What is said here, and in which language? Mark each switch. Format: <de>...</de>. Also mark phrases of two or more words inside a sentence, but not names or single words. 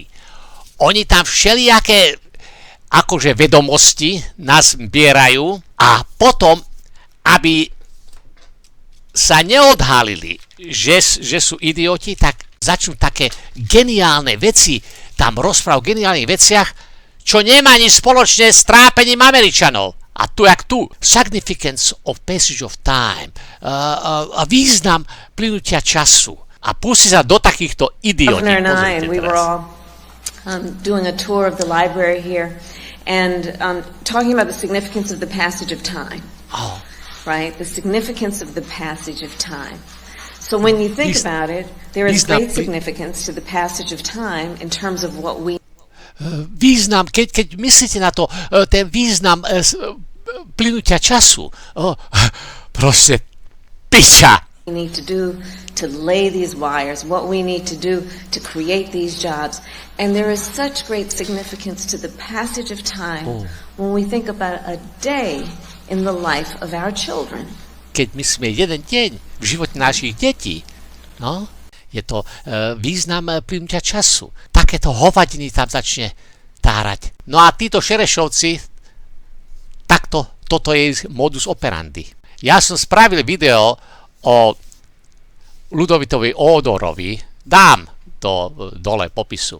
<sk>Oni tam všelijaké akože vedomosti nás zbierajú a potom, aby sa neodhalili, že sú idioti, tak začnú také geniálne veci tam rozprávať o geniálnych veciach, čo nemá nič spoločné s trápením Američanov. A tu, jak tu,</sk> <en>significance of passage of time,</en> <sk>význam plynutia času. A pustí sa do takýchto idiotí.</sk> <en>We were all doing a tour of the library here. And talking about the significance of the passage of time, right? The significance of the passage of time. So when you think about it, there is great significance to the passage of time in terms of what we...</en> <sk>Význam, keď myslíte na to, ten význam plynutia času, proste piča.</sk> <en>We need to do to lay these wires, what we need to do to create these jobs. And there is such great significance to the passage of time when we think about a day in the life of our children.</en> <sk>Keď myslíme jeden deň v živote našich detí, no, je to význam plynutia času. Takéto hovadiny tam začne tárať. No a títo Šerešovci, toto je</sk> <la>modus operandi.</la> <sk>Ja som spravil video o Ludovitovi Ódorovi, dám to dole popisu.</sk>